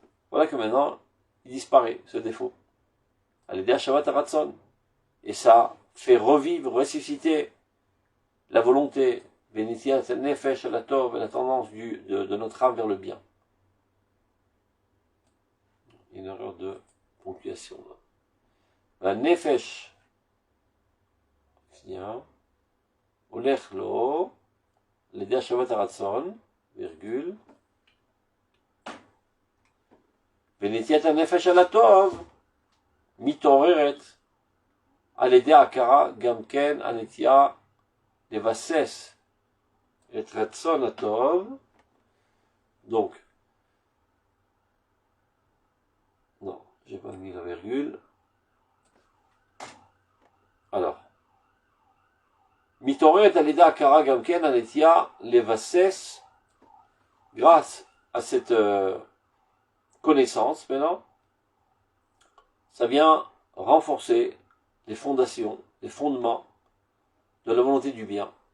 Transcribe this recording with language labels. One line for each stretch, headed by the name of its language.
French: Voilà que maintenant, il disparaît, ce défaut. Al-Yedei Hashavat Haratzon. Et ça fait revivre, ressusciter la volonté, Venitiat Nefesh Alatov, la tendance de notre âme vers le bien. Une erreur de ponctuation là.
Hebrew: La Nefesh, Olechlo, Al-Yedei Hashavat Haratzon, virgule, ונטיית הנפש על הטוב מתעוררת על ידי ההכרה גם כן הנטייה לבסס את רצון הטוב.
French: Donc, non, j'ai pas mis la virgule. Alors,
Hebrew: מתעוררת על ידי ההכרה גם כן הנטייה לבסס,
French: grâce à cette connaissance maintenant, ça vient renforcer les fondations, les fondements de la volonté du bien.